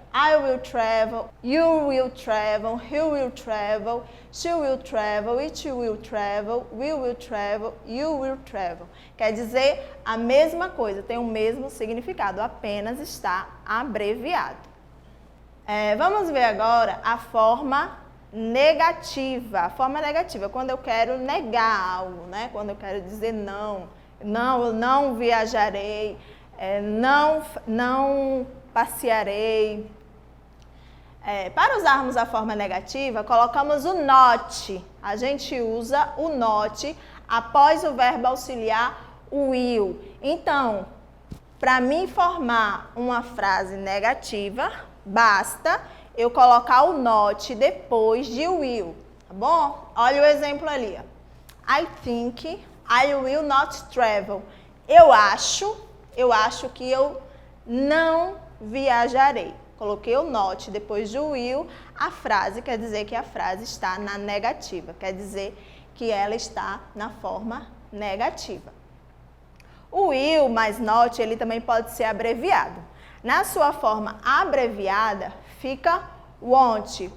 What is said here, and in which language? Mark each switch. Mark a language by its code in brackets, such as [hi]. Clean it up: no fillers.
[en] I will travel, you will travel, he will travel, she will travel, it will travel, we will travel, you will travel. [pt] Quer dizer a mesma coisa, tem o mesmo significado, apenas está abreviado. Vamos ver agora a forma negativa. A forma negativa, quando eu quero negar algo, né? Quando eu quero dizer não, eu não viajarei, não passearei. Para usarmos a forma negativa, colocamos o not. A gente usa o not após o verbo auxiliar o will. Então, para mim formar uma frase negativa, basta eu colocar o not depois de will, tá bom? Olha o exemplo ali. [en] I think I will not travel. [pt] Eu acho que eu não viajarei. Coloquei o not depois do will, a frase quer dizer que a frase está na negativa, quer dizer que ela está na forma negativa. O will mais not, ele também pode ser abreviado. Na sua forma abreviada, fica want.